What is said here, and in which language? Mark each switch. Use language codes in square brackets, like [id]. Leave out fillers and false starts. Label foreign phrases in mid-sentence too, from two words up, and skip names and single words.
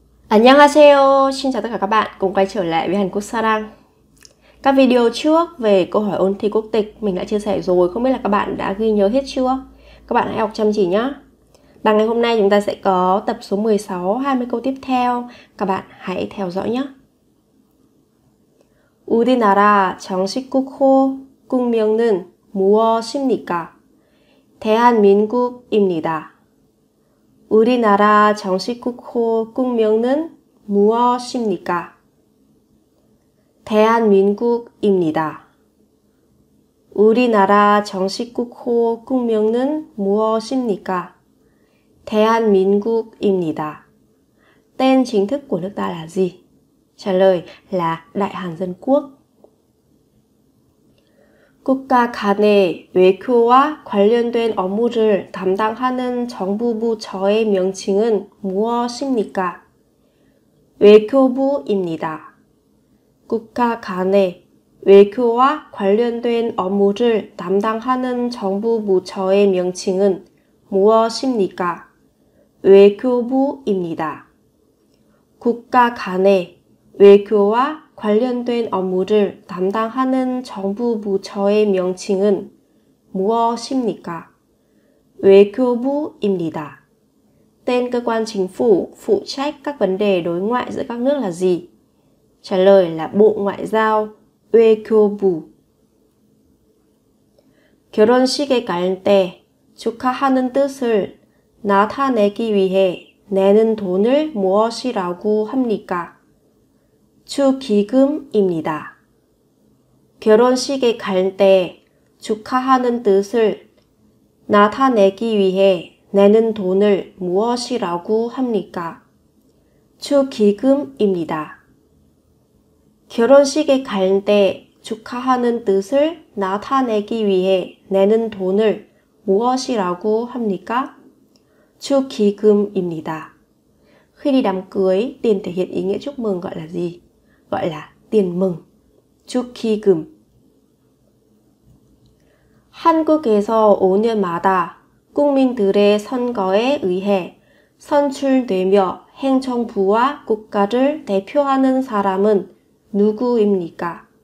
[vi] Annyeonghaseyo, xin chào tất cả các bạn cùng quay trở lại với Hàn Quốc Sarang. Các video trước về câu hỏi ôn thi quốc tịch mình đã chia sẻ rồi, không biết là các bạn đã ghi nhớ hết chưa? Các bạn hãy học chăm chỉ nhé. Và ngày hôm nay chúng ta sẽ có tập số 16, 20 câu tiếp theo. Các bạn hãy theo dõi nhé. [ko] 우리나라 정식 국호 국명은 무엇입니까? 대한민국입니다. 우리나라 정식 국호 국명은 무엇입니까? 대한민국입니다. 우리나라 정식 국호 국명은 무엇입니까? 대한민국입니다. [vi] Tên chính thức của nước ta là gì? Trả lời là Đại Hàn Dân Quốc. [ko] 국가 간의 외교와 관련된 업무를 담당하는 정부 부처의 명칭은 무엇입니까? 외교부입니다. 국가 간의 외교와 관련된 업무를 담당하는 정부 부처의 명칭은 무엇입니까? 외교부입니다. 국가 간의 외교와 관련된 업무를 담당하는 정부 부처의 명칭은 무엇입니까? 외교부입니다. [vi] Tên cơ quan chính phủ phụ trách các vấn đề đối ngoại giữa các nước là gì? Trả lời là Bộ Ngoại giao, [ko] 외교부. 결혼식에 갈 때 축하하는 뜻을 나타내기 위해 내는 돈을 무엇이라고 합니까? 축의금입니다. 결혼식에 갈 때 축하하는 뜻을 나타내기 위해 내는 돈을 무엇이라고 합니까? 축의금입니다. 결혼식에 갈 때 축하하는 뜻을 나타내기 위해 내는 돈을 무엇이라고 합니까? 축의금입니다. [vi] Khi đi đám cưới, tiền thể hiện ý nghĩa chúc mừng gọi là gì? Gọi là tiền mừng. [ko] 축의금. 한국에서 5년마다 국민들의 선거에 의해 선출되며 행정부와 국가를 대표하는 사람은 누구입니까?